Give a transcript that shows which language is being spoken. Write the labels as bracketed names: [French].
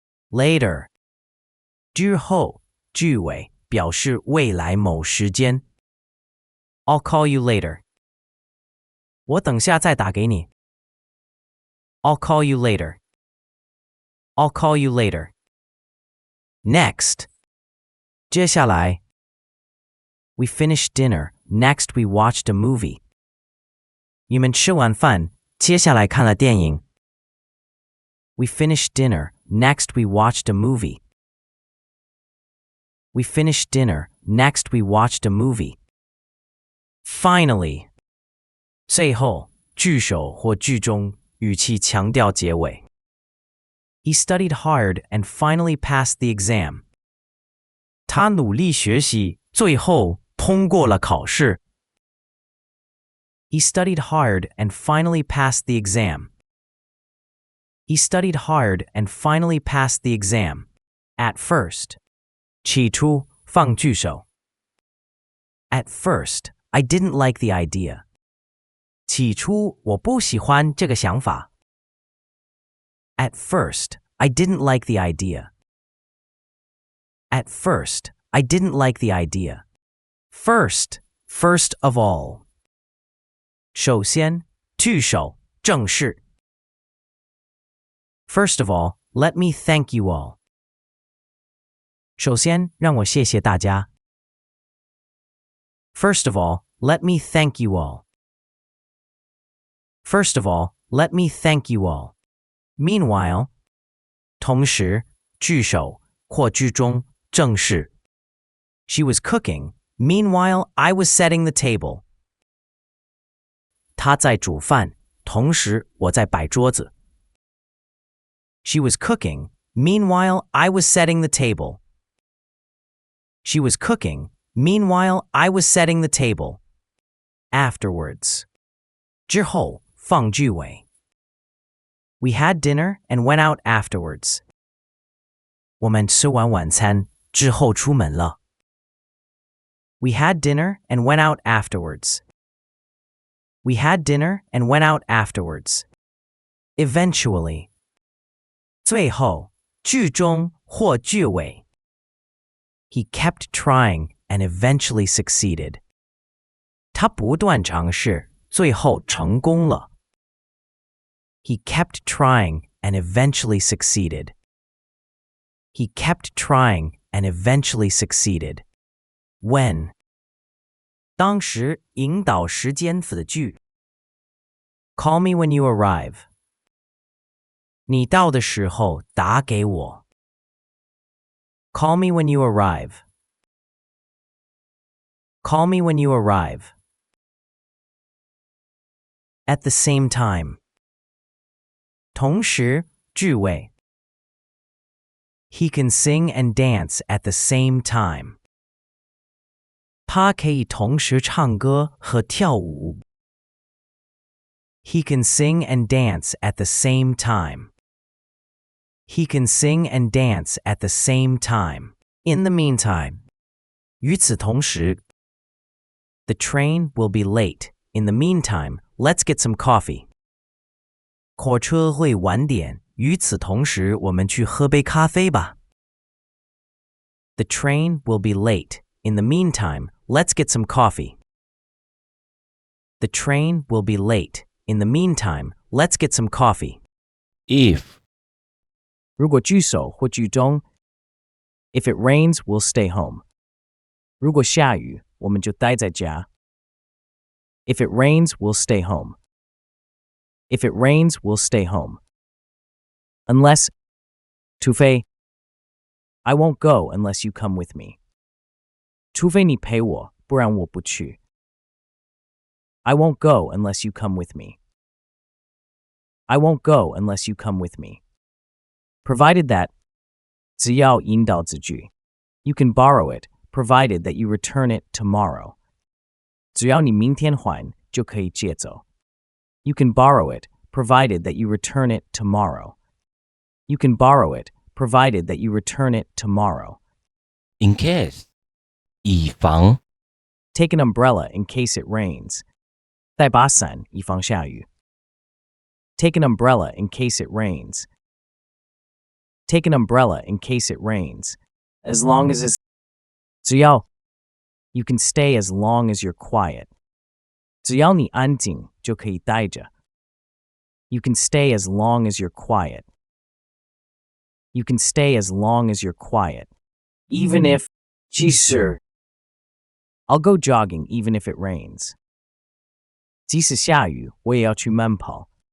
[English] Later. [Chinese] 之后，句尾，表示未来某时间。 [English] I'll call you later. [Chinese] 我等下再打给你。 [English] I'll call you later. I'll call you later. Next. [Chinese] 接下来。 [English] We finished dinner. Next we watched a movie. [Chinese] 你们吃完饭，接下来看了电影。 [English] We finished dinner. Next we watched a movie. We finished dinner. Next we watched a movie. Finally. [Chinese] 最后，句首或句中，语气强调结尾。 [English] He studied hard and finally passed the exam. [Chinese] 他努力学习，最后通过了考试。 [English] He studied hard and finally passed the exam. He studied hard and finally passed the exam. At first. [Chinese] 起初，放句首。 [English] At first, I didn't like the idea. [Chinese] 起初我不喜欢这个想法。 [English] At first, I didn't like the idea. At first, I didn't like the idea. First, first of all. [Chinese] 首先，句首，正式。 [English] First of all, let me thank you all. [Chinese] 首先，让我谢谢大家。 [English] First of all, let me thank you all. First of all, let me thank you all. [Chinese] Meanwhile, 同时，句首或句中，正式。 [English] She was cooking. Meanwhile, I was setting the table. [Chinese] 她在煮饭，同时我在摆桌子。 [English] She was cooking. Meanwhile, I was setting the table. She was cooking. Meanwhile, I was setting the table. [Chinese] Afterwards. 之后，放句尾。 [English] We had dinner and went out afterwards. [Chinese] 我们吃完晚餐之后出门了。 [English] We had dinner and went out afterwards. We had dinner and went out afterwards. [Chinese] Eventually. 最后，句中或句尾。 [English] He kept trying and eventually succeeded. [Chinese] 他不断尝试，最后成功了。 [English] He kept trying and eventually succeeded. He kept trying and eventually succeeded. [Chinese] When. 当时引导时间子句。 [English] Call me when you arrive. [Chinese] 你到的时候打给我。 [English] Call me when you arrive. Call me when you arrive. At the same time. [Chinese] 同时，句尾。 [English] He can sing and dance at the same time. [Chinese] 他可以同时唱歌和跳舞。 [English] He can sing and dance at the same time. He can sing and dance at the same time. In the meantime. [Chinese] 与此同时。 [English] The train will be late. In the meantime, let's get some coffee. [Chinese] 火车会晚点，与此同时，我们去喝杯咖啡吧。 [English] The train will be late. In the meantime, let's get some coffee. The train will be late. In the meantime, let's get some coffee. If [Chinese] 如果句首或句中 [English] If it rains, we'll stay home. [Chinese] 如果下雨，我们就待在家。 [English] If it rains, we'll stay home. If it rains, we'll stay home. Unless, [Chinese] 除非 [English] I won't go unless you come with me. [Chinese] 除非你陪我，不然我不去。 [English] I won't go unless you come with me. I won't go unless you come with me. Provided that, [Chinese] 只要引导子句 [English] You can borrow it, provided that you return it tomorrow. [Chinese] 只要你明天还，就可以借走。 [English] You can borrow it, provided that you return it tomorrow. You can borrow it, provided that you return it tomorrow. in case [Chinese] 以防 [English] Take an umbrella in case it rains. [Chinese] 带把伞以防下雨。 [English] Take an umbrella in case it rains. Take an umbrella in case it rains. As long as it's [Chinese] 只要 [English] You can stay as long as you're quiet. [Chinese] 只要你安静，就可以待着。 [English] You can stay as long as you're quiet. You can stay as long as you're quiet. Even if [Chinese] 即使 [English] I'll go jogging even if it rains. [Chinese] 即使下雨，我也要去慢跑。